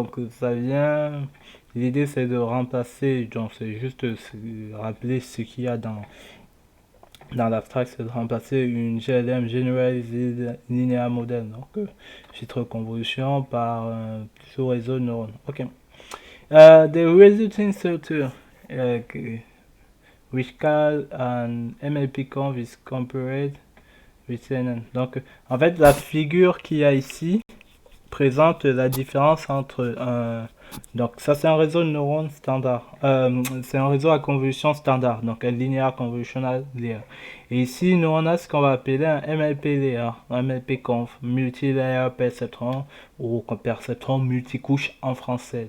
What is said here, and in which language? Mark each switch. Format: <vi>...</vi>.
<fr>Donc ça vient. L'idée c'est de remplacer, donc c'est juste rappeler ce qu'il y a dans l'abstract, c'est de remplacer une GLM, Generalized Linear Model, donc filtre convolution par un sous-réseau de neurones. Ok.</fr> <en>The resulting structure, uh, which call an MLP conv is compared with CNN.</en> <fr>Donc, en fait, la figure qu'il y a ici présente la différence entre un. Donc, ça, c'est un réseau de neurones standard. C'est un réseau à convolution standard, donc un linear convolutional layer. Et ici, nous, on a ce qu'on va appeler un MLP layer, un MLP conf, multi-layer perceptron, ou perceptron multicouche en français.</fr>